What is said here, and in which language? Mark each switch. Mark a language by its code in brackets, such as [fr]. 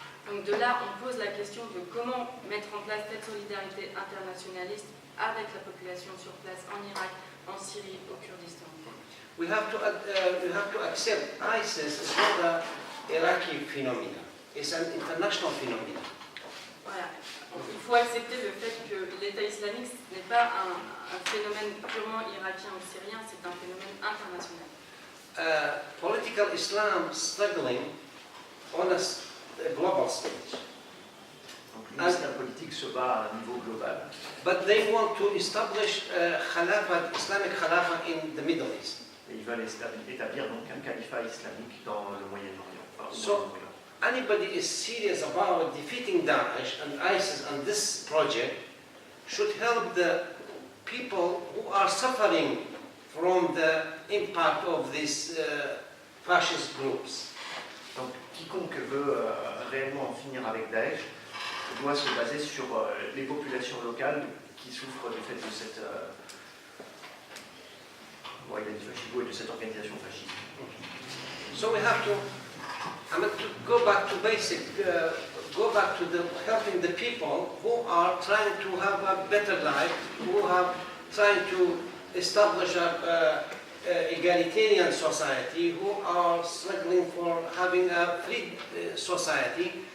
[fr] Donc de là, on pose la question de comment mettre en place cette solidarité internationaliste avec la population sur place en Irak, en Syrie, au Kurdistan. [en] We have to accept ISIS is not an Iraqi phenomenon. It's an international phenomenon. [fr] Voilà. Donc, il faut accepter le fait que l'État islamique n'est pas un phénomène purement irakien ou syrien, c'est un phénomène international. [en] Political Islam struggling on a global stage. [fr] Donc l'islam politique se bat à un niveau global. [en] But they want to establish Islamic Khilafah in the Middle East. [fr] Et ils veulent établir donc un califat islamique dans le Moyen-Orient. Enfin, au [en] So, [fr] Moyen-Orient. [en] Anybody is serious about defeating Daesh and ISIS and this project should help the people who are suffering from the impact of these fascist groups. [fr] Donc quiconque veut réellement en finir avec Daesh doit se baser sur les populations locales qui souffrent du fait de cette et de cette organisation fasciste. [en] So we have to go back to basic, go back to helping the people who are trying to have a better life, who are trying to establish a egalitarian society, who are struggling for having a free society.